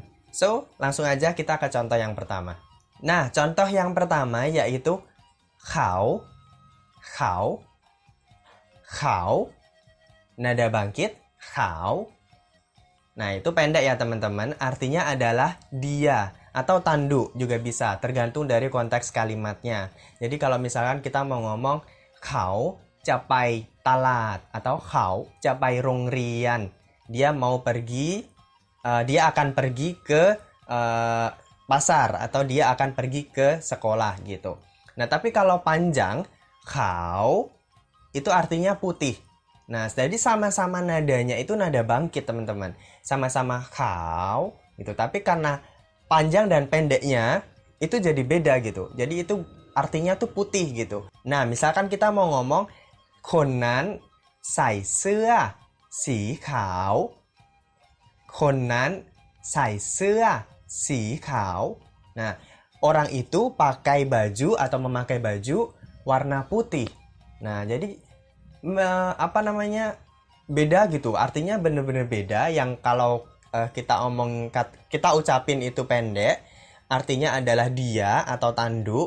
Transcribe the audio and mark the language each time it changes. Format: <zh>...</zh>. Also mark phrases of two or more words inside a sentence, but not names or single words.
<id>So, langsung aja kita ke contoh yang pertama. Nah, contoh yang pertama yaitu khao, khao, khao, nada bangkit, khao. Nah, itu pendek ya teman-teman, artinya adalah dia atau tanduk juga bisa, tergantung dari konteks kalimatnya. Jadi kalau misalkan kita mau ngomong</id> <th>เขาจะไปตลาด</th> <id>atau</id> <th>เขาจะไปโรงเรียน,</th> <id>dia mau pergi, dia akan pergi ke pasar atau dia akan pergi ke sekolah gitu. Nah, tapi kalau panjang, khao itu artinya putih. Nah, jadi sama-sama nadanya itu nada bangkit, teman-teman. Sama-sama khao gitu. Tapi karena panjang dan pendeknya itu jadi beda gitu. Jadi itu artinya tuh putih gitu. Nah, misalkan kita mau ngomong</id> <th>คนนั้นใส่เสื้อสีขาว คนนั้นใส่เสื้อสีขาว</th> <id>Nah, orang itu pakai baju atau memakai baju warna putih. Nah, jadi apa namanya, beda gitu. Artinya bener-bener beda. Yang kalau kita ucapin itu pendek, artinya adalah dia atau tanduk.</id>